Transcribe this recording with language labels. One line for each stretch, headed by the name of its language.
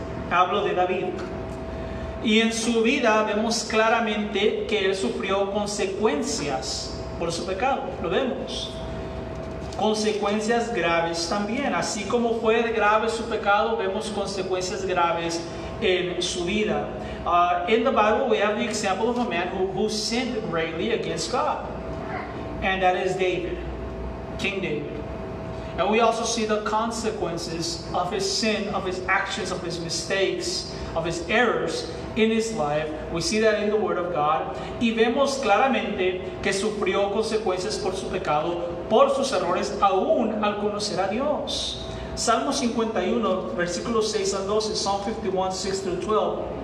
Spanish: Hablo de David. Y en su vida vemos claramente que él sufrió consecuencias por su pecado. Lo vemos. Consecuencias graves también. Así como fue grave su pecado, vemos consecuencias graves en su vida.
English: In the Bible, we have the example of a man who sinned greatly against God. And that is David, King David. And we also see the consequences of his sin, of his actions, of his mistakes, of his errors in his life. We see that in the Word of God.
Spanish: Y vemos claramente que sufrió consecuencias por su pecado, por sus errores, aún al conocer a Dios. Salmo 51, versículos 6 al 12,
English: Psalm 51, 6 through 12.